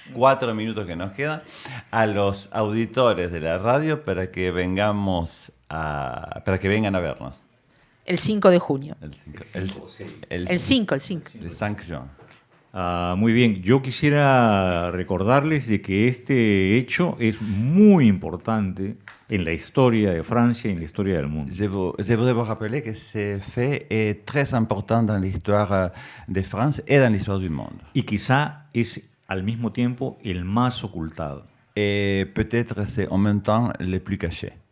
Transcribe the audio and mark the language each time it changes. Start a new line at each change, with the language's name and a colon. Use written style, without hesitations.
Spanish: 4 minutos que nos quedan a los auditores de la radio para que vengan a vernos. El 5 de junio. El 5.
French: El 5 juin.
Spanish: Muy bien, yo quisiera recordarles de que este hecho es muy importante en la historia de Francia y en la historia del mundo.
French: Je voudrais vous rappeler que ce fait est très important dans l'histoire de France et dans l'histoire du monde.
Spanish: Y quizá es al mismo tiempo el más ocultado.
French: Et peut-être c'est en même temps le plus caché.